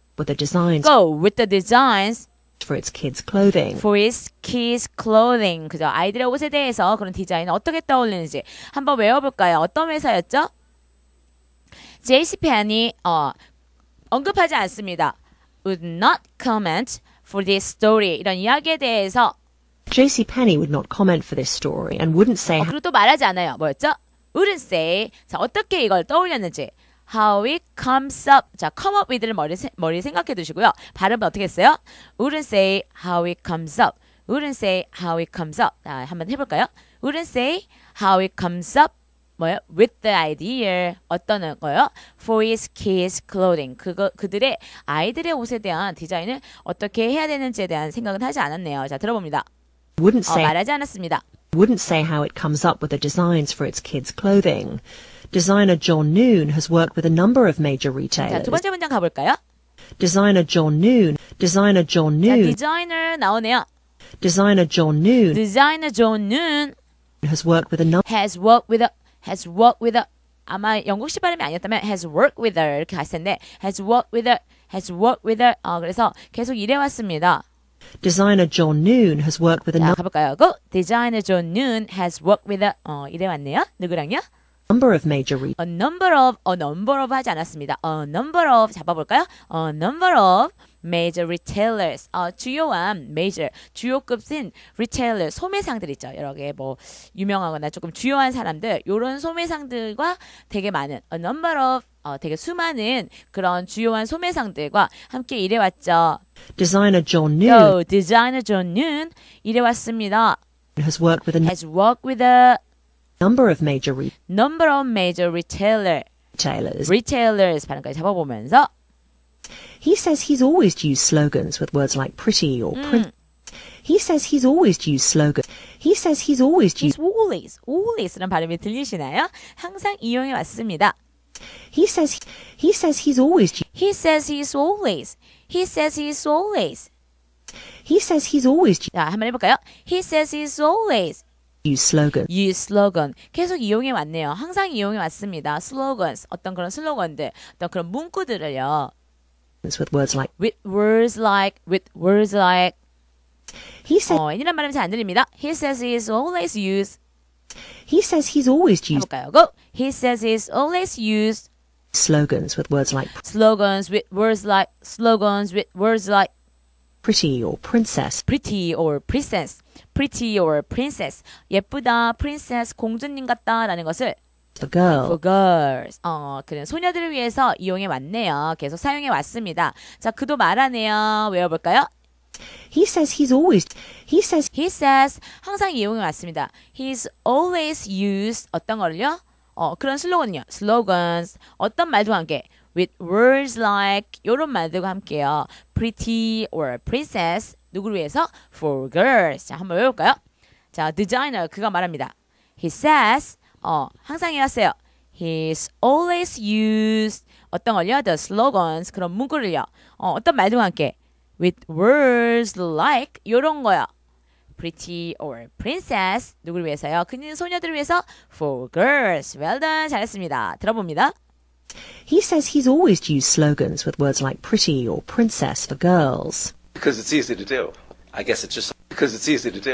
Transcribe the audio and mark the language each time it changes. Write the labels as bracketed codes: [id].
[en] With the designs. Go. With the designs. For its kids' clothing. For its kids' clothing. [ko] 그죠? 아이들의 옷에 대해서 그런 디자인을 어떻게 떠올리는지 한번 외워볼까요? 어떤 회사였죠? JCPenney 언급하지 않습니다. [en] Would not comment for this story. [ko] 이런 이야기에 대해서 [en] JCPenney would not comment for this story and wouldn't say. [ko] 그리고 또 말하지 않아요. 뭐였죠? [en] Wouldn't say. [ko] 자, 어떻게 이걸 떠올렸는지. [en] How it comes up. [ko] 자, [en] come up with [ko] 를 머리 생각해 두시고요. 발음은 어떻게 했어요? [en] Wouldn't say how it comes up. Wouldn't say how it comes up. [ko] 자, 한번 해볼까요? [en] Wouldn't say how it comes up. [ko] 뭐요? [en] With the idea. [ko] 어떤 거요? [en] For his kids' clothing. [ko] 그들의 아이들의 옷에 대한 디자인을 어떻게 해야 되는지에 대한 생각은 하지 않았네요. 자, 들어봅니다. [en] Wouldn't say. [ko] 말하지 않았습니다. [en] Wouldn't say how it comes up with the designs for its kids' clothing. Designer John Noon has worked with a number of major [ko] 자, [en] retailers. [ko] 두 번째 문장 가볼까요? [en] Designer John Noon. [ko] 자, 디자이너 나오네요. [en] Designer John Noon Designer John Noon has worked with a number. has worked with [ko] 아마 영국식 발음이 아니었다면 [en] has worked with her [ko] 이렇게 갔을 텐데 [en] has worked with her [ko] 그래서 계속 일해왔습니다. [en] Designer John Noon has worked with a [ko] 자, 가볼까요? Go. [en] Designer John Noon has worked with [ko] 일해왔네요. 누구랑요? [en] number of major retailers. A number of [ko] 하지 않았습니다. [en] A number of [ko] 잡아볼까요? [en] A number of major retailers. [ko] 주요한 주요급인 retailer 소매상들 있죠. 여러 개 뭐 유명하거나 조금 주요한 사람들 요런 소매상들과 되게 많은 a number of 되게 수많은 그런 주요한 소매상들과 함께 일해왔죠. [en] Designer John Noon Designer John Noon [ko] 일해왔습니다. [en] has worked with a number of major [ko] retailers 발음까지 잡아보면서 [en] He says he's always used slogans with words like pretty or print. He says he's always used slogans. He says he's always used. [ko] always라는 발음이 들리시나요? 항상 이용해 왔습니다. [en] He says he's always. He says he's always. used. [ko] 자, 한번 해볼까요? [en] He says he's always. Use slogan. [ko] 계속 이용해 왔네요. 항상 이용해 왔습니다. slogans. 어떤 그런 슬로건들, 어떤 그런 문구들을요. [en] With words like. With words like. He says. [ko] 이런 발음 잘 안 들립니다. [en] He says he's always used. He says he's always used. [ko] 해볼까요? [en] Go. He says he's always used. Slogans with words like. Slogans with words like. Pretty or princess. Pretty or princess. [ko] 예쁘다, [en] princess, [ko] 공주님 같다라는 것을 [en] for girls. For girls. [ko] 그래 소녀들을 위해서 이용해 왔네요. 계속 사용해 왔습니다. 자, 그도 말하네요. 외워볼까요? [en] He says He says [ko] 항상 이용해 왔습니다. [en] He's always used [ko] 어떤 거를요? 그런 슬로건은요. Slogans 어떤 말들과 함께 [en] with words like [ko] 이런 말들과 함께요. [en] Pretty or princess [ko] 누구를 위해서? [en] For girls. [ko] 자, 한번 외워볼까요? 자, designer 그가 말합니다. [en] He says [ko] 항상 해왔어요. [en] He's always used [ko] 어떤 걸요? [en] The slogans [ko] 그런 문구를요. 어떤 말들과 함께 [en] with words like [ko] 이런 거요. [en] Pretty or princess [ko] 누구를 위해서요? 그는 소녀들을 위해서 [en] for girls. Well done. [ko] 잘했습니다. 들어봅니다. [en] He says he's always used slogans with words like pretty or princess for girls. Because it's easy to do. I guess it's just because it's easy to do.